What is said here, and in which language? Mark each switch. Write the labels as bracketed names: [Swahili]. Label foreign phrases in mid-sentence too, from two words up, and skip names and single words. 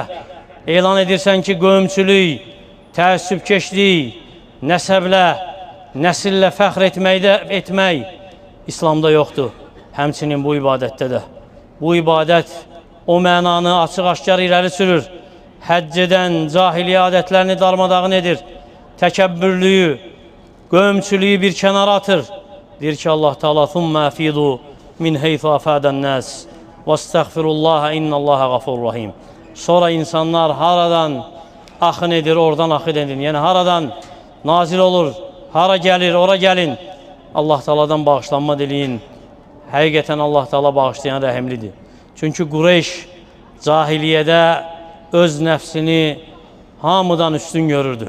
[Azerbaijani] Elan edirsən ki, qövmçülük, təəssübkeşlik, nəsəblə, nəsillə fəxr etmək İslamda yoxdur. Həmçinin bu ibadətdə də. Bu ibadət o mənanı açıq-aşkar irəli sürür. Həcc edən cahiliyyə adətlərini darmadağın edir. Təkəbbürlüyü, qövmçülüyü bir kənara atır. Deyir ki, [Arabic] الله تعالى ثم أفيضوا من حيث أفاض الناس واستغفروا الله إن الله غفور رحيم." [Azerbaijani] Sonra insanlar haradan axın edir, oradan axın edir. Yəni haradan nazil olur, hara gəlir, ora gəlin. Allah Taala'dan bağışlanma diləyin. Həqiqətən Allah Taala bağışlayan rəhimlidir. Çünki Qureyş cahiliyyədə öz nəfsini hamıdan üstün görürdü.